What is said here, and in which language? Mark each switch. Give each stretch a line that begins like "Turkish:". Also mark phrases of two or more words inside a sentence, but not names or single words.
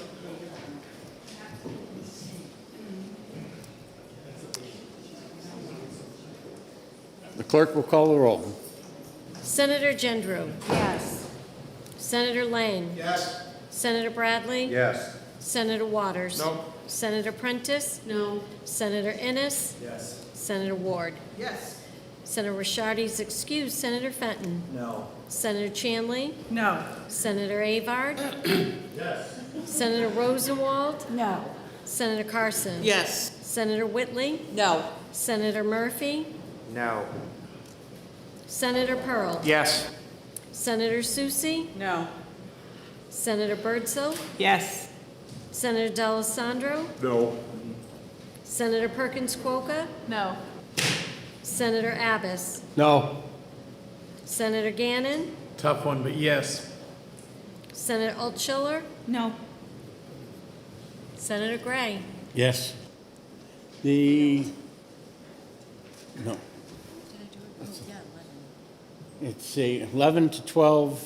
English: The clerk will call the roll. Senator Gendreau. Yes. Senator Lane. Yes. Senator Bradley. Yes. Senator Waters. No. Senator Prentice. No. Senator Innes. Yes. Senator Ward. Yes. Senator Shortis excused. Senator Fenton. No. Senator Chanley. No. Senator Avard. Yes. Senator Rosenwald. No. Senator Carson. Yes. Senator Whitley. No. Senator Murphy. No. Senator Pearl. Yes. Senator Susie. No. Senator Birdsell. Yes. Senator D'Alessandro. No. Senator Perkins Quokka. No. Senator Abbas. No. Senator Gannon. Tough one, but yes. Senator Altshuler. No. Senator Gray. Yes. No. It's a 11 to 12.